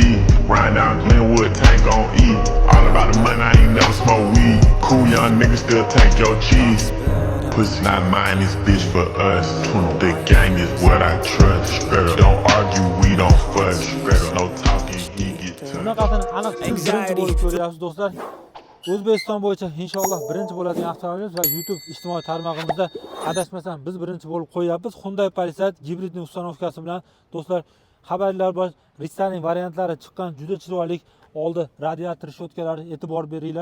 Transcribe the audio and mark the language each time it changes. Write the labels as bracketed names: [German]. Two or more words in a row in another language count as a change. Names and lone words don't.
[English] Riding down Glenwood, tank on E. All about the money, I ain't never smoke weed. Cool young niggas still take your cheese. Pussy not mine, this bitch for us. The gang is what I trust. Straight up, don't argue, we don't fuss. Straight up, no talking, he get touched. [Uzbek] Bunaqasini aniq siz birinchi bo'lib ko'ryapsiz do'stlar. O'zbekiston bo'yicha inshaalloh birinchi bo'ladigan avtomobil va YouTube ijtimoiy tarmog'imizda adashmasam biz birinchi bo'lib qo'yapmiz. Hyundai Palisade gibridning ustanovkasi bilan do'stlar xabarlar bor. Restyling variantlari chiqqan, juda chiroyli. Oldi radiator shotkalari e'tibor beringlar.